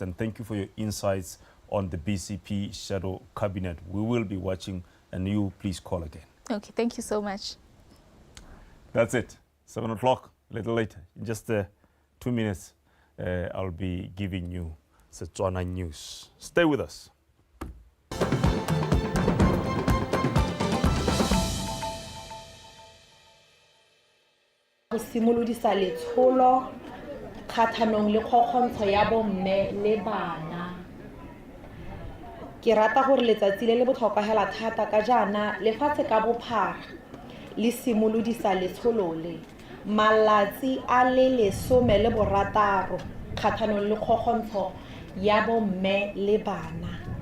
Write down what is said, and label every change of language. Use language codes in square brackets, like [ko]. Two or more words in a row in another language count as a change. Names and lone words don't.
[en] And thank you for your insights on the BCP Shadow Cabinet. We will be watching, and you please call again. Okay, thank you so much. That's it. 7 o'clock, a little later. In just 2 minutes, I'll be giving you Botswana news. Stay with us. [tn] Go simolodisa letsholo kgathanong le kgokgontsho ya bomme le bana. Ke rata gore letsatsi le botlhokwa hela thata ka jana lefatshe ka bophara le simolodisa letsholo le malatsi a le 16 kgathanong le kgokgontsho ya bomme le bana.